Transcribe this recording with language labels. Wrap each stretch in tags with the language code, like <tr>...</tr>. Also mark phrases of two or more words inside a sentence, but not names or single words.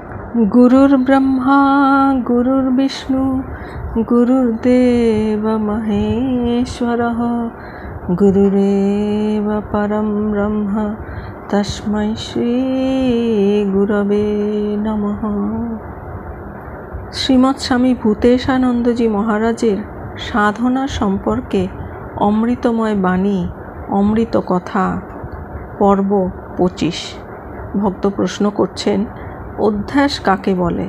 <sa>गुरुर्ब्रह्मा गुरुर्विष्णु गुरुर्देव महेश्वरः गुरुरेव परं ब्रह्म तस्मै श्री गुरवे नमः।</sa> <bn>শ্রীমৎ স্বামী ভূতেশানন্দজি মহারাজের সাধনা সম্পর্কে অমৃতময় বাণী অমৃত কথা পর্ব 25। ভক্ত প্রশ্ন করছেন, অধ্যাস কাকে বলে?</bn>